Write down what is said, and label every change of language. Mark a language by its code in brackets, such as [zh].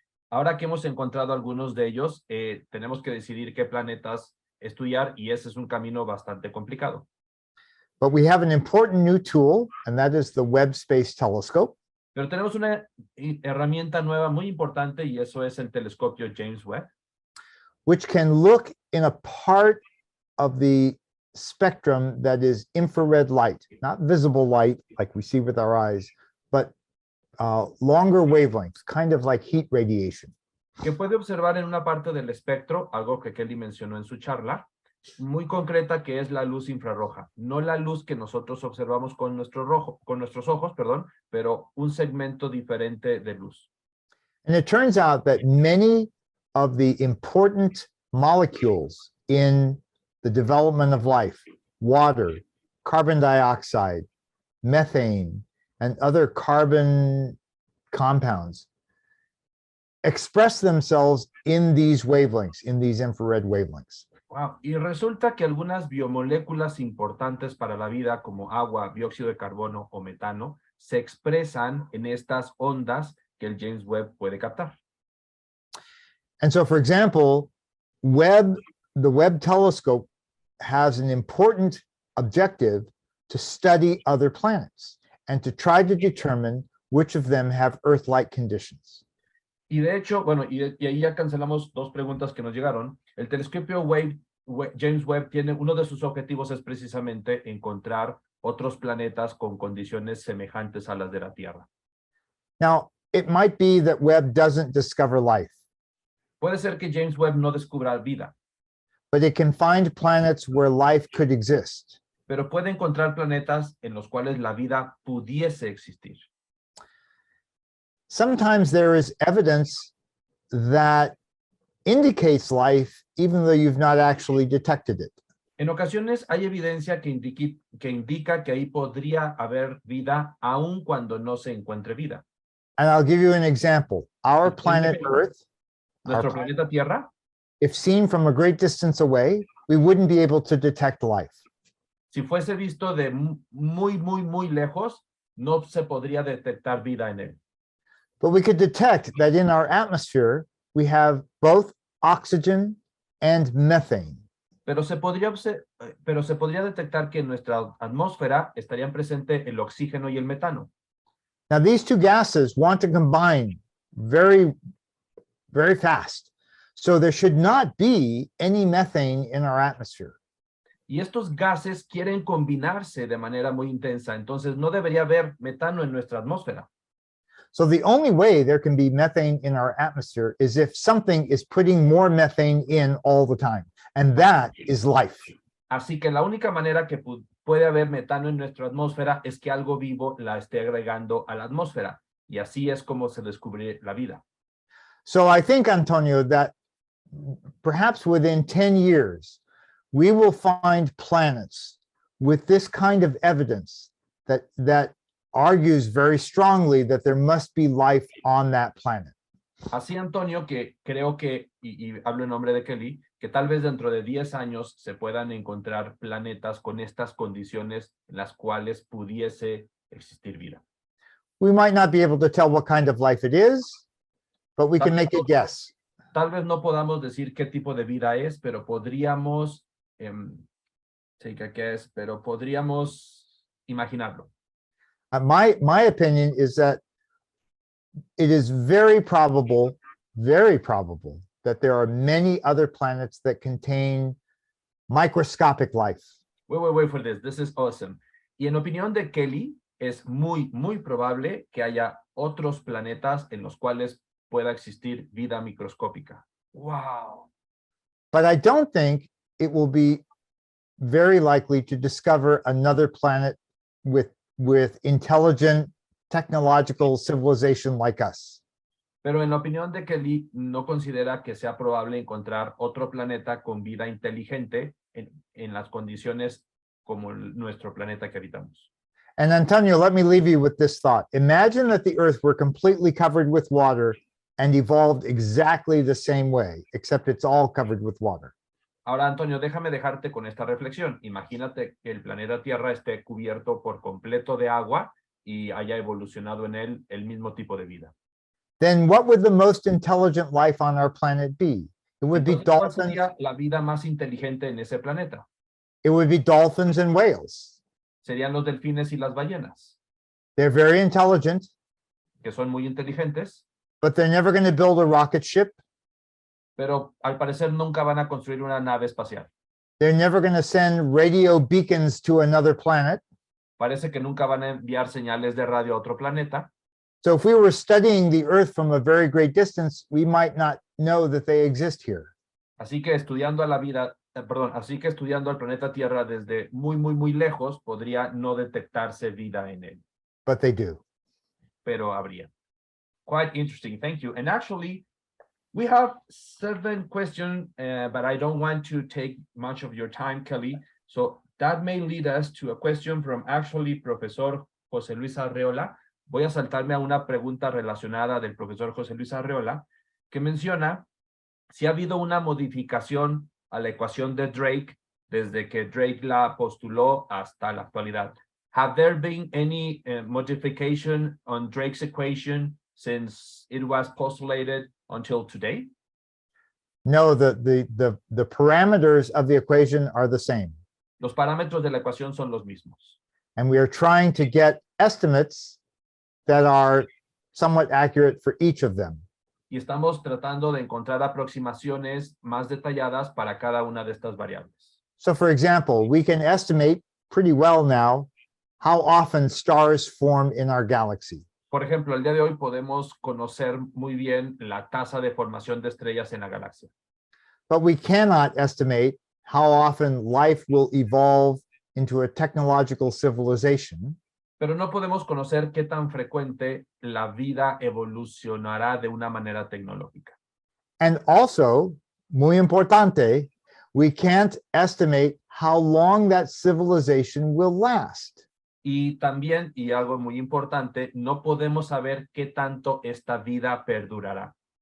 [es] Ahora que hemos encontrado algunos de ellos, tenemos que decidir qué planetas estudiar y ese es un camino bastante complicado. [en] But we have an important new tool, and that is the Webb Space Telescope. [es] Pero tenemos una herramienta nueva muy importante y eso es el telescopio James Webb, [en] which can look in a part of the spectrum that is infrared light, not visible light like we see with our eyes, but longer wavelengths, kind of like heat radiation. [es] que puede observar en una parte del espectro, algo que Kelly mencionó en su charla, muy concreta, que es la luz infrarroja. No la luz que nosotros observamos con nuestros ojos, pero un segmento diferente de luz. [en] And it turns out that many of the important molecules in the development of life, water, carbon dioxide, methane, and other carbon compounds, express themselves in these wavelengths, in these infrared wavelengths. Wow. [es] Y resulta que algunas biomoléculas importantes para la vida, como agua, dióxido de carbono o metano, se expresan en estas ondas que el James Webb puede captar. [en] And so, for example, the Webb telescope has an important objective to study other planets and to try to determine which of them have Earth-like conditions. [es] Y de hecho, bueno, y ahí ya cancelamos dos preguntas que nos llegaron. El telescopio James Webb tiene, uno de sus objetivos es precisamente encontrar otros planetas con condiciones semejantes a las de la Tierra. [en] Now, it might be that Webb doesn't discover life. [es] Puede ser que James Webb no descubra vida, [en] but it can find planets where life could exist. [es] pero puede encontrar planetas en los cuales la vida pudiese existir. [en] Sometimes there is evidence that indicates life, even though you've not actually detected it. [es] En ocasiones hay evidencia que indica que ahí podría haber vida, aun cuando no se encuentre vida. [en] And I'll give you an example. Our planet Earth, [es] Nuestro planeta Tierra, [en] if seen from a great distance away, we wouldn't be able to detect life. [es] si fuese visto de muy lejos, no se podría detectar vida en él. [en] But we could detect that in our atmosphere, we have both oxygen and methane. [es] Pero se podría detectar que en nuestra atmósfera estarían presentes el oxígeno y el metano. [en] Now, these two gases want to combine very, very fast. So there should not be any methane in our atmosphere. [es] Y estos gases quieren combinarse de manera muy intensa, entonces no debería haber metano en nuestra atmósfera. [en] So the only way there can be methane in our atmosphere is if something is putting more methane in all the time, and that is life. [es] Así que la única manera que puede haber metano en nuestra atmósfera es que algo vivo la esté agregando a la atmósfera, y así es como se descubre la vida. [en] So I think, Antonio, that perhaps within 10 years, we will find planets with this kind of evidence that argues very strongly that there must be life on that planet. [es] Así, Antonio, que creo que, y hablo en nombre de Kelly, que tal vez dentro de 10 años se puedan encontrar planetas con estas condiciones en las cuales pudiese existir vida. [en] We might not be able to tell what kind of life it is, but we can make a guess. [es] Tal vez no podamos decir qué tipo de vida es, pero podríamos, [en] take a guess, [es] pero podríamos imaginarlo. [en] My opinion is that it is very probable that there are many other planets that contain microscopic life. Wait for this. This is awesome. [es] Y en opinión de Kelly, es muy probable que haya otros planetas en los cuales pueda existir vida microscópica. [en] Wow. But I don't think it will be very likely to discover another planet with intelligent technological civilization like us. [es] Pero en la opinión de Kelly, no considera que sea probable encontrar otro planeta con vida inteligente en las condiciones como nuestro planeta que habitamos. [en] And Antonio, let me leave you with this thought. Imagine that the Earth were completely covered with water and evolved exactly the same way, except it's all covered with water. [es] Ahora, Antonio, déjame dejarte con esta reflexión. Imagínate que el planeta Tierra esté cubierto por completo de agua y haya evolucionado en él el mismo tipo de vida. [en] Then what would the most intelligent life on our planet be? It would be [es] Entonces, ¿cuál sería la vida más inteligente en ese planeta? [en] It would be dolphins and whales. [es] Serían los delfines y las ballenas, [en] They're very intelligent, [es] que son muy inteligentes, [en] but they're never going to build a rocket ship. [es] pero al parecer nunca van a construir una nave espacial. [en] They're never going to send radio beacons to another planet. [es] Parece que nunca van a enviar señales de radio a otro planeta. [en] So if we were studying the Earth from a very great distance, we might not know that they exist here. [es] Así que estudiando al planeta Tierra desde muy lejos, podría no detectarse vida en él, [en] But they do. [es] pero habría. [en] Quite interesting, thank you. And actually, we have 7 questions, but I don't want to take much of your time, Kelly. So that may lead us to a question from actually Profesor José Luis Arreola. [es] Voy a saltarme a una pregunta relacionada del profesor José Luis Arreola, que menciona si ha habido una modificación a la ecuación de Drake desde que Drake la postuló hasta la actualidad. [en] Have there been any modification on Drake's equation since it was postulated until today? No, the parameters of the equation are the same. [es] Los parámetros de la ecuación son los mismos. [en] And we are trying to get estimates that are somewhat accurate for each of them. [es] Y estamos tratando de encontrar aproximaciones más detalladas para cada una de estas variables. [en] So for example, we can estimate pretty well now how often stars form in our galaxy. [es] Por ejemplo, el día de hoy podemos conocer muy bien la tasa de formación de estrellas en la galaxia. [en] But we cannot estimate how often life will evolve into a technological civilization. [es] Pero no podemos conocer qué tan frecuente la vida evolucionará de una manera tecnológica. [en] And also, [es] muy importante, [en] we can't estimate how long that civilization will last. [es] Y también, y algo muy importante, no podemos saber qué tanto esta vida perdurará.